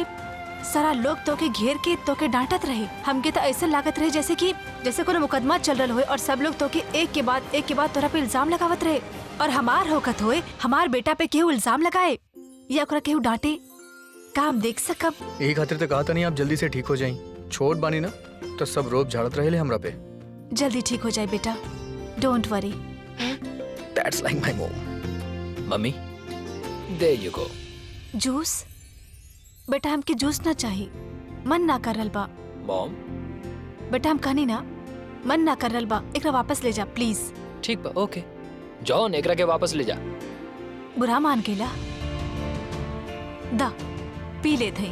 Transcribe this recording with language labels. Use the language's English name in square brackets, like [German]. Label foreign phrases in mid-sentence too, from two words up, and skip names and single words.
[Bhojpuri] सारा लोग तो के घेर के तो के डांटत रहे। हमके तो ऐसे लागत रहे जैसे कोनो मुकदमा चल रहा होए और सब लोग तो के एक के बाद तोरा पे इल्जाम लगावत रहे। और हमार होकत होए हमार बेटा पे केहू इल्जाम लगाए या ओकरा केहू डांटे का हम देख सकब। यही खातिर तो कहा था नहीं आप जल्दी से ठीक हो जाई। छोट बानी ना तो सब रोब झाड़त रहे हमरा पे। जल्दी ठीक हो जाए बेटा, [English] Don't worry. That's like my mom. Mummy there you go. जूस? [Bhojpuri] बेटा हमके जूस ना चाहिए, मन ना कर रहल बा। [English] मॉम [Bhojpuri] बेटा हम कहनी ना मन ना कर रहल बा, एकरा वापस ले जा प्लीज। ठीक बा, ओके जॉन एकरा के वापस ले जा। बुरा मान गेला, दा पी ले थे।